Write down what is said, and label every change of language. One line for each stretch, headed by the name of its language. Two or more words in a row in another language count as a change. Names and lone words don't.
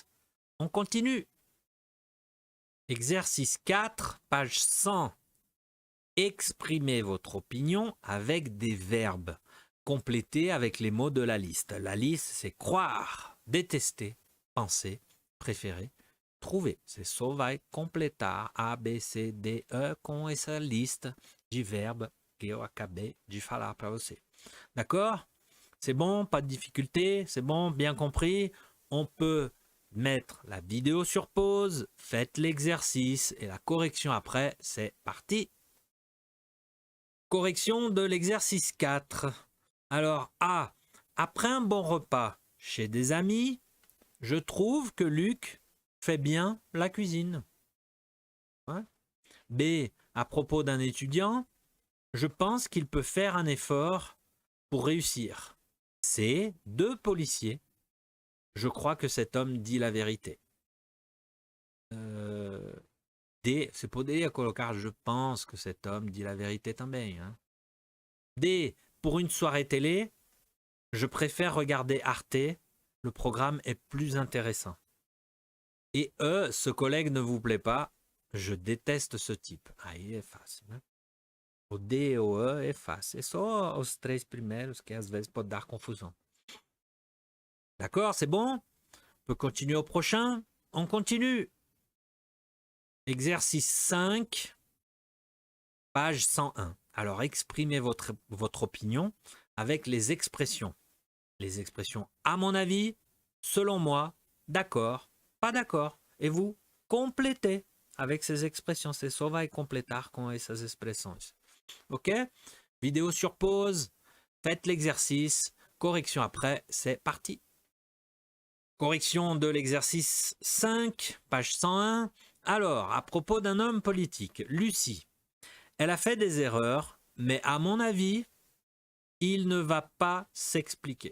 French: On continue. Exercice 4, page 100. Exprimez votre opinion avec des verbes. Complétez avec les mots de la liste. La liste, c'est croire, détester, penser, préférer, trouver.
Portuguese: C'est só vai completar A, B, C, D, E com essa lista de verbes que eu acabei de falar para você.
French: D'accord? C'est bon, pas de difficulté, c'est bon, bien compris. On peut mettre la vidéo sur pause, faites l'exercice et la correction après, c'est parti. Correction de l'exercice 4. Alors A, après un bon repas chez des amis, je trouve que Luc fait bien la cuisine. Ouais. B, à propos d'un étudiant, je pense qu'il peut faire un effort pour réussir. C, 2 policiers. Je crois que cet homme dit la vérité. D,
Portuguese: você poderia colocar
French: je pense que cet homme dit la vérité também. Hein? D, pour une soirée télé, je préfère regarder Arte. Le programme est plus intéressant. Et E, ce collègue ne vous plaît pas. Je déteste ce type.
Portuguese: Aí é fácil, né? O D e o E é fácil. É só os 3 primeiros que às vezes pode dar confusão.
French: D'accord, c'est bon? On peut continuer au prochain. On continue. Exercice 5, page 101. Alors, exprimez votre opinion avec les expressions. Les expressions à mon avis, selon moi, d'accord, pas d'accord. Et vous, complétez avec ces expressions.
Portuguese: C'est só vai completar com essas expressões.
French: Ok? Vidéo sur pause. Faites l'exercice. Correction après. C'est parti. Correction de l'exercice 5, page 101. Alors, à propos d'un homme politique, Lucie, elle a fait des erreurs, mais à mon avis, il ne va pas s'expliquer.